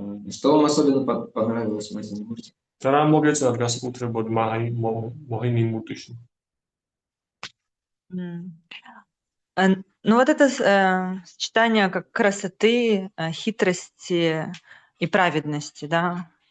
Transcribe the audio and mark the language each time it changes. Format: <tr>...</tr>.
<ru>Что вам особенно понравилось в Махини Мурти?</ru> <ka>და რა მოგეწონათ განსაკუთრებულად მოჰინი მურტიში?</ka> <ru>Ну вот это сочетание как красоты, хитрости и праведности, да.</ru>